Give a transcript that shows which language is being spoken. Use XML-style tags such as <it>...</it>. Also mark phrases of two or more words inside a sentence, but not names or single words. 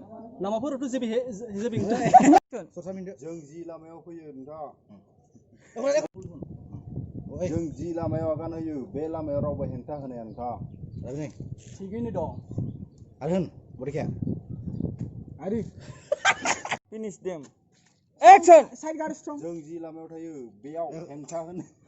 <brx>लामाफोरावथ' जेबो हेंथा</brx> <en>Action.</en> <brx>जों जि लामायाव फैयो नोंथां जों जि लामायाव आगान होयो बे लामायाव रावबो हेंथा होनाया नोंथां थिगैनो दं आरो होन बरिखाया आरो</brx> <en>Finish them. Action. side guard strong</en> <brx>जों जि लामायाव थायो बेयाव हेंथा होनो</brx>